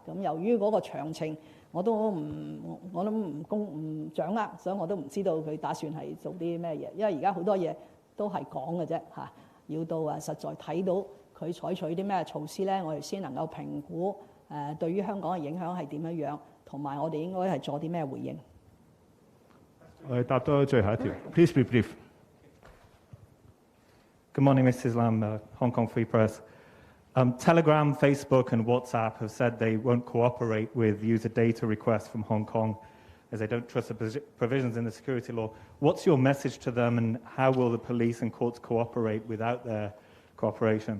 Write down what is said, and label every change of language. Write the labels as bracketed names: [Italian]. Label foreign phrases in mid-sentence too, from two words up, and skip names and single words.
[Cantonese] 咁由於嗰個詳情我都唔掌握，所以我都唔知道佢打算係做啲咩嘢。因為而家好多嘢都係講嘅啫嚇，要到實在睇到佢採取啲咩措施咧，我哋先能夠評估對於香港嘅影響係點樣樣，同埋我哋應該係做啲咩回應。我哋答多最後一條 ， [English] Please be brief. Good morning, Mrs. Lam, Hong Kong Free Press. Telegram, Facebook and WhatsApp have said they won't cooperate with user data requests from Hong Kong as they don't trust the provisions in the security law. What's your message to them and how will the police and courts cooperate without their cooperation?